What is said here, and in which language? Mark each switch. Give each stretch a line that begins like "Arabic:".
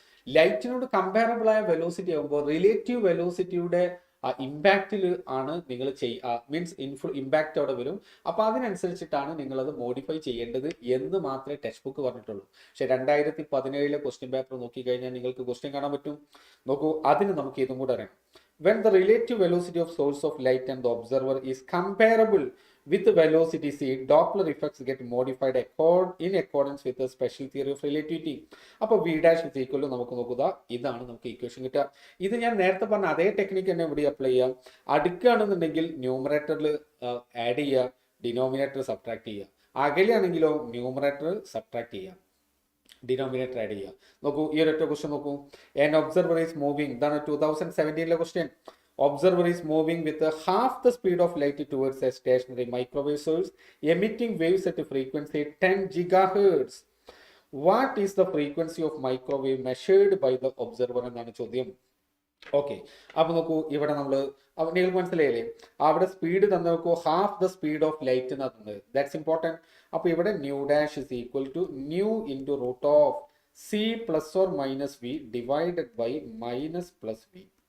Malayalam: ലൈറ്റിനോട് comparable ആയ velocity ആകുമ്പോൾ relative വെലോസിറ്റിയുടെ ഇമ്പാക്റ്റിൽ ആണ് നിങ്ങൾ മീൻസ് ഇമ്പാക്റ്റ് അവിടെ വരും. അപ്പോൾ അതിനനുസരിച്ചിട്ടാണ് നിങ്ങളത് മോഡിഫൈ ചെയ്യേണ്ടത് എന്ന് മാത്രമേ ടെക്സ്റ്റ് ബുക്ക് പറഞ്ഞിട്ടുള്ളൂ. പക്ഷെ 2017 ക്വസ്റ്റ്യൻ പേപ്പർ നോക്കിക്കഴിഞ്ഞാൽ നിങ്ങൾക്ക് ക്വസ്റ്റ്യൻ കാണാൻ പറ്റും. നോക്കൂ, അതിന് നമുക്ക് ഇതും കൂടെ അറിയാം.
English: When the relative velocity of source of light and the observer is comparable with the velocity c, Doppler effects get modified in accordance with the special theory of relativity.
Malayalam: അപ്പോൾ
English: v dash is equal to
Malayalam: നമുക്ക് നോക്കുക, ഇതാണ് നമുക്ക് equation കിട്ടുക. ഇത് ഞാൻ നേരത്തെ പറഞ്ഞ അതേ ടെക്നിക്ക് തന്നെ ഇവിടെ അപ്ലൈ ചെയ്യാം. അടുക്കുകയാണെന്നുണ്ടെങ്കിൽ ന്യൂമറേറ്ററിൽ ആഡ് ചെയ്യുക, ഡിനോമിനേറ്റർ സബ്ട്രാക്ട് ചെയ്യുക. അകലെയാണെങ്കിലോ ന്യൂമറേറ്റർ സബ്ട്രാക്ട് ചെയ്യുക, ഡിനോമിനേറ്റർ ആഡ് ചെയ്യുക. നോക്കൂ, ഈ ഒരൊറ്റ ക്വസ്റ്റ്യൻ നോക്കൂ.
English: an observer is moving,
Malayalam: ഇതാണ് 2017 question.
English: Observer is moving with half the speed of light towards a stationary microwave source emitting waves at a frequency 10 gigahertz. What is the frequency of microwave measured by the observer
Malayalam: എന്നാണ് ചോദ്യം. Okay, അപ്പൊ നോക്കൂ, ഇവിടെ നമ്മൾ നിങ്ങൾക്ക് മനസ്സിലായില്ലേ, അവിടെ speed തന്നെ നോക്കൂ,
English: half the speed of light
Malayalam: എന്നാ തന്നത്.
English: That's important.
Malayalam: അപ്പൊ ഇവിടെ
English: Nu dash is equal to nu into root of c plus or minus v divided by minus plus v.